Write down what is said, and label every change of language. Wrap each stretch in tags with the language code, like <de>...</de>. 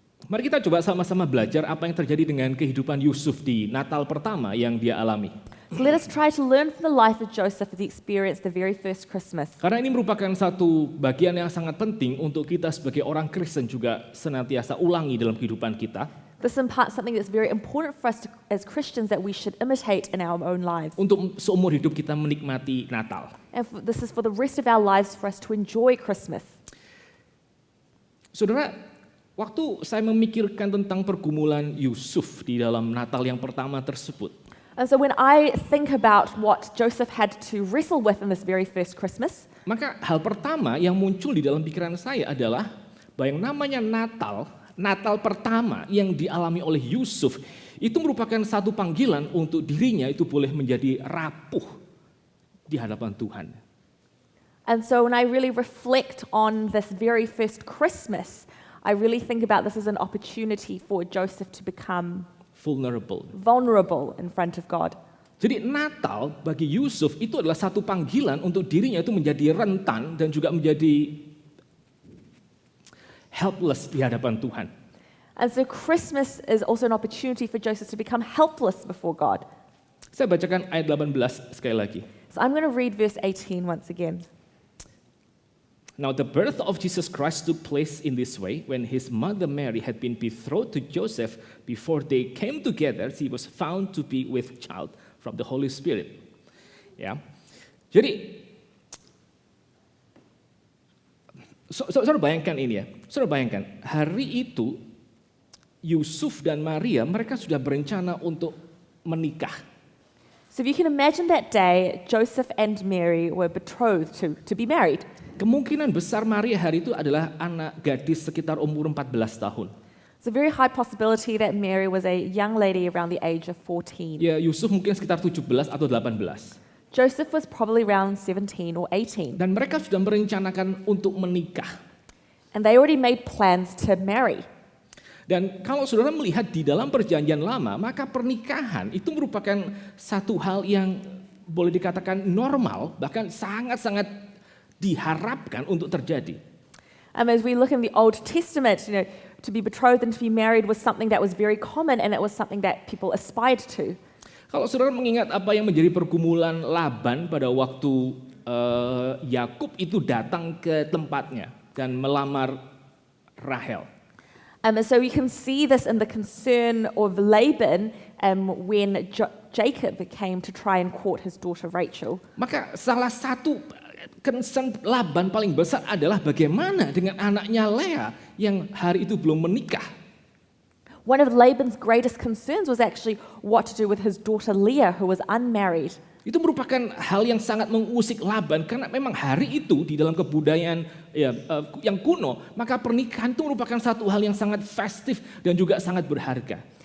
<id>Mari kita coba sama-sama belajar apa yang terjadi dengan kehidupan Yusuf di Natal pertama yang dia alami.</id> <en>So let us try to learn from the life of Joseph as he experienced the very first Christmas.</en> <id>Karena ini merupakan satu bagian yang sangat penting untuk kita sebagai orang Kristen juga senantiasa ulangi dalam kehidupan kita.</id> <en>This imparts something that's very important for us as Christians that we should imitate in our own lives.</en> <id>Untuk seumur hidup kita menikmati Natal.</id> <en>And this is for the rest of our lives for us to enjoy Christmas.</en> <id>Saudara, waktu saya memikirkan tentang pergumulan Yusuf di dalam Natal yang pertama tersebut,</id> <en>And so when I think about what Joseph had to wrestle with in this very first Christmas,</en> <id>maka hal pertama yang muncul di dalam pikiran saya adalah bahwa yang namanya Natal pertama yang dialami oleh Yusuf itu merupakan satu panggilan untuk dirinya itu boleh menjadi rapuh di hadapan Tuhan.</id> <en>And so when I really reflect on this very first Christmas, I really think about this as an opportunity for Joseph to become vulnerable in front of God.</en> <id>Jadi Natal bagi Yusuf itu adalah satu panggilan untuk dirinya itu menjadi rentan dan juga menjadi helpless di hadapan Tuhan.</id> <en>And so Christmas is also an opportunity for Joseph to become helpless before God.</en> <id>Saya bacakan ayat 18 sekali lagi.</id> <en>So I'm going to read verse 18 once again. Now the birth of Jesus Christ took place in this way. When his mother Mary had been betrothed to Joseph, before they came together, she was found to be with child from the Holy Spirit.</en> <id>Ya, jadi saudara bayangkan ini ya, saudara bayangkan hari itu Yusuf dan Maria mereka sudah berencana untuk menikah.</id> <en>So if you can imagine that day, Joseph and Mary were betrothed to be married.</en> <id>Kemungkinan besar Maria hari itu adalah anak gadis sekitar umur 14 tahun.</id> <en>It's a very high possibility that Mary was a young lady around the age of 14.</en> <id>Ya, Yusuf mungkin sekitar 17 atau 18.</id> <en>Joseph was probably around 17 or 18.</en> <id>Dan mereka sudah merencanakan untuk menikah.</id> <en>And they already made plans to marry.</en> <id>Dan kalau saudara melihat di dalam perjanjian lama, maka pernikahan itu merupakan satu hal yang boleh dikatakan normal, bahkan sangat-sangat diharapkan untuk terjadi.</id> <en>As we look in the Old Testament, to be betrothed and to be married was something that was very common, and it was something that people aspired to.</en> <id>Kalau saudara mengingat apa yang menjadi pergumulan Laban pada waktu Yakub itu datang ke tempatnya dan melamar Rahel.</id> <en>So we can see this in the concern of Laban when Jacob came to try and court his daughter Rachel.</en> <id>Maka salah satu concern Laban paling besar adalah bagaimana dengan anaknya Lea yang hari itu belum menikah.</id> <en>One of Laban's greatest concerns was actually what to do with his daughter Leah, who was unmarried.</en> <id>Itu merupakan hal yang sangat mengusik Laban karena memang hari itu di dalam kebudayaan yang kuno, maka pernikahan itu merupakan satu hal yang sangat festif dan juga sangat berharga.</id>